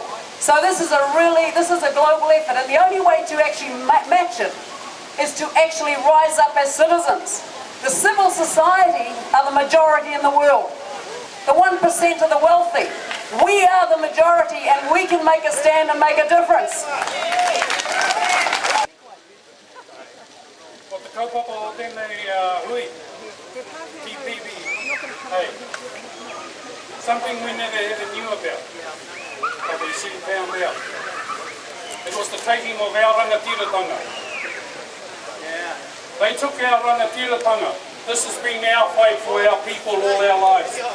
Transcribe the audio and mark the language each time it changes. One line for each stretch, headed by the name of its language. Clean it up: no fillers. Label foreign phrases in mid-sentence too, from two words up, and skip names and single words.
English: So this is a global effort, and the only way to actually match it is to actually rise up as citizens. The civil society are the majority in the world. The 1% of the wealthy. We are the majority, and we can make a stand and make a difference.
Māori: O te kaupapa o tēnei hui, TPPA.
English: Something we never ever knew about, but we soon found out. It was the taking of our rangatiratanga. They took our rangatiratanga. This has been our fight for our people all our lives.